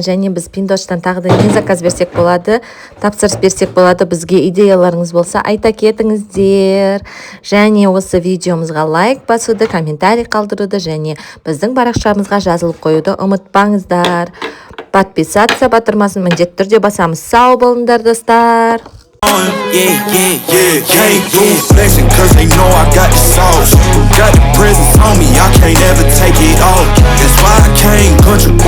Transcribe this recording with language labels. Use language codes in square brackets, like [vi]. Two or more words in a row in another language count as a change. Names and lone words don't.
[kk] Және біз Пиндоштан тағы да не заказ берсек болады, тапсырыс берсек болады, бізге идеяларыңыз болса айта кетіңіздер. Және осы видеомызға лайк басуды, комментарий қалдыруды және біздің парақшамызға жазылып қоюды ұмытпаңыздар. Подписаться батырмасын міндетті түрде басамыз. Сау болыңдар, достар. [en] Can't lose flexing cause they know I got the sauce. Got the presents on me, I can't ever take it off. That's why I came country.